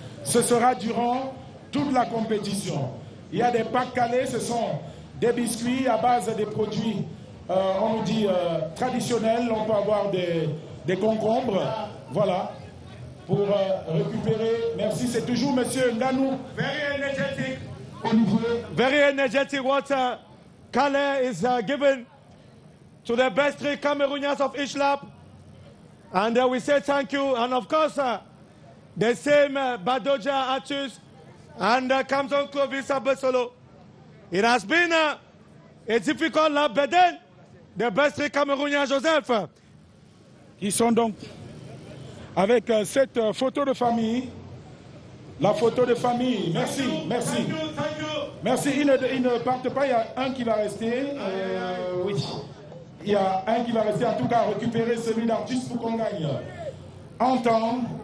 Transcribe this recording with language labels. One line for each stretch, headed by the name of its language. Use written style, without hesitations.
French: Ce sera durant toute la compétition. Il y a des packs Calais, ce sont des biscuits à base des produits, on nous dit traditionnels. On peut avoir des concombres, voilà, pour récupérer. Merci, c'est toujours Monsieur Nganou.
English: Very energetic. Olivier. Very energetic water. Calais is given to the best 3 Cameroonians of each lap. And we say thank you. And of course, the same Badoja Artus and Kamson Clovis Abesolo. It has been a difficult lap, but then the best Camerounien Joseph.
French: Qui sont donc avec cette photo de famille. La photo de famille. Merci, merci. Merci, ils ne partent pas, il y a un qui va rester. Oui, il y a un qui va rester, en tout cas récupérer celui d'Artus pour qu'on gagne en temps.